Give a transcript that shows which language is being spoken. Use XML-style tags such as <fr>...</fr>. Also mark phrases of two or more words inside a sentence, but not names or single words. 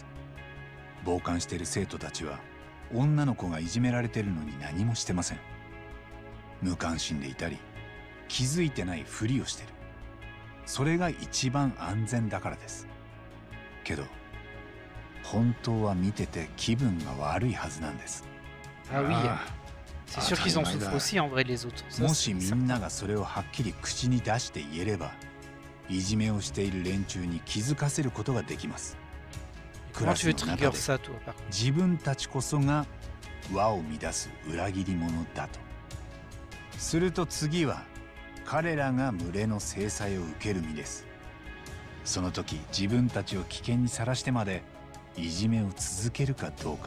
<ja>傍観してる生徒たちは女の子がいじめられてるのに何もしてません。無関心でいたり気づいてないふりをしてる。それが一番安全だからです。けど本当は見てて気分が悪いはずなんです。</ja> <fr>Ah oui. C'est sûr qu'ils en souffrent aussi en vrai les autres. Ça,</fr> <ja>もしみんながそれをはっきり口に出して言えれば、いじめをしている連中に気づかせることができます。ク</ja> <fr>Comment</fr> <ja>ラ</ja> <fr>tu</fr> <ja>ス</ja> <fr>veux</fr> <ja>の</ja> <fr>trigger</fr> <ja>中で</ja> <fr>ça, toi, par contre?</fr> <ja>自分たちこそが輪を乱す裏切り者だと。すると次は彼らが群れの制裁を受ける身です。その時自分たちを危険にさらしてまでいじめを続けるかどうか。</ja>